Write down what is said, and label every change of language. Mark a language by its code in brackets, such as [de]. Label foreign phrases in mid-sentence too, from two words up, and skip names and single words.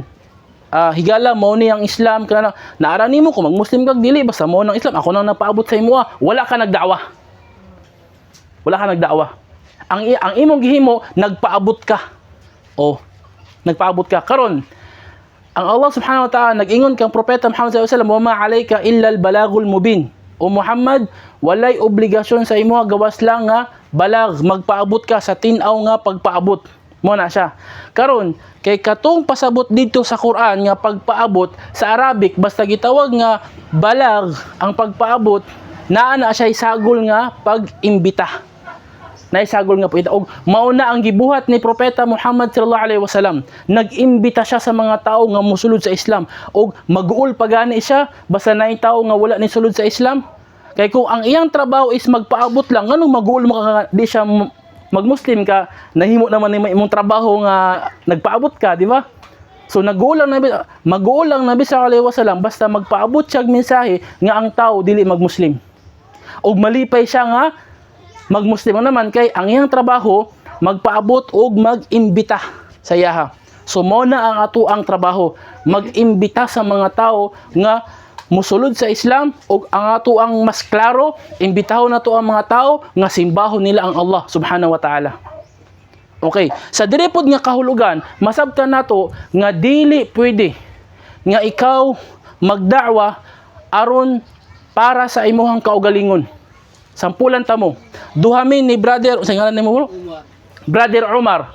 [ceb] Higala mao ni ang Islam kana naara nimo kung mag-Muslim kag dili basta mao nang Islam. Ako nang napaabot sa imo. Wala ka nagda'wa. Wala ka nagda'wa. Ang imong gihimo nagpaabot ka. Oh, nagpaabot ka. Karon ang [ar] الله سبحانه وتعالى [ceb] nag-ingon kang propeta Muhammad [ar] صلى الله عليه وسلم, "وما عليك إلا البلاغ المبين." [ceb] O Muhammad, walay obligasyon sa imo gawas lang nga balag, magpaabot ka sa tin-aw nga pagpaabot. Mo na siya. Karon kay katong pasabot dito sa Quran nga pagpaabot sa Arabic basta gitawag nga balag ang pagpaabot, naa na siya isagol nga pag-imbita. Naisagol nga po ito. Og mauna ang gibuhat ni propeta Muhammad [ar] صلى الله عليه وسلم. [ceb] Nag-imbita siya sa mga tao nga mosulod sa Islam. Og mag-uol pagani siya basta naay tao nga wala ni sulod sa Islam. Kay kung ang iyang trabaho is magpaabot lang, nganong mag-uol mo ka di siya mag-Muslim ka, nahimo naman ni imong trabaho nga nagpaabot ka, di ba? So mag-uol lang Nabi [ar] صلى الله عليه وسلم [ceb] basta magpaabot siya og mensahe nga ang tao dili mag-Muslim. Og malipay siya nga mag-Muslim naman kay ang iyang trabaho magpaabot og mag-imbita sa yaha. So mao na ang ato ang trabaho, mag-imbita sa mga tao nga musulod sa Islam ug ang ato ang mas klaro, imbitahon nato ang mga tao nga simbahon nila ang [ar] الله سبحانه وتعالى. [ceb] Okay, sa diri pod nga kahulugan, masabtan nato nga dili pwede nga ikaw magda'wa aron para sa imuhang kaugalingon. Sampulan ta mo. Duhamin ni brother, sa ngalan nimo? Brother Omar.